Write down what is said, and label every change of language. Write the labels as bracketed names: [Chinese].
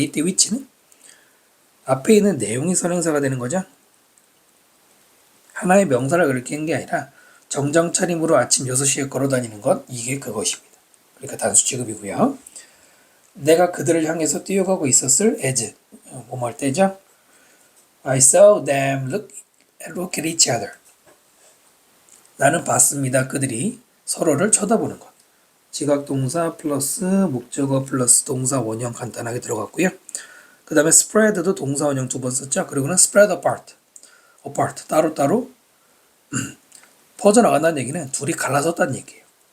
[Korean] 이때 which는 앞에 있는 내용이 선행사가 되는 거죠. 하나의 명사를 그렇게 한 게 아니라 정장 차림으로 아침 6시에 걸어 다니는 것 이게 그것입니다. 그러니까 단수 취급이고요. 내가 그들을 향해서 뛰어가고 있었을 as 뭐뭐 할 때죠. [English] I saw them look at each other. [Korean] 나는 봤습니다. 그들이 서로를 쳐다보는 것. 지각동사 플러스 목적어 플러스 동사 원형 간단하게 들어갔고요. 그 다음에 spread도 동사 원형 2번 썼죠. 그리고는 [English] spread apart [Korean] 따로따로 퍼져나간다는 얘기는 둘이 갈라섰다는 얘기예요.